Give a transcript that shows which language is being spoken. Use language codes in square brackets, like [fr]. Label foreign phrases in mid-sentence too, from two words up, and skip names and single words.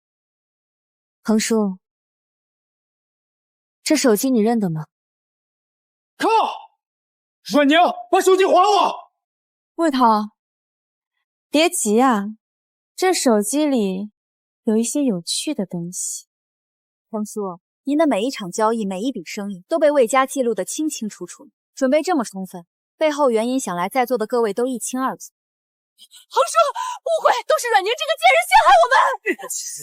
[zh] 橫叔，這手機你認得嗎？靠！阮寧，把手機還我！魏濤，別急啊，這手機裡有一些有趣的東西。彭叔，您的每一场交易、每一筆生意都被魏家记錄得清清楚楚，準備這麼充分，背後原因想來在座的各位都一清二楚。彭叔，誤會，都是阮寧這個賤人陷害我們。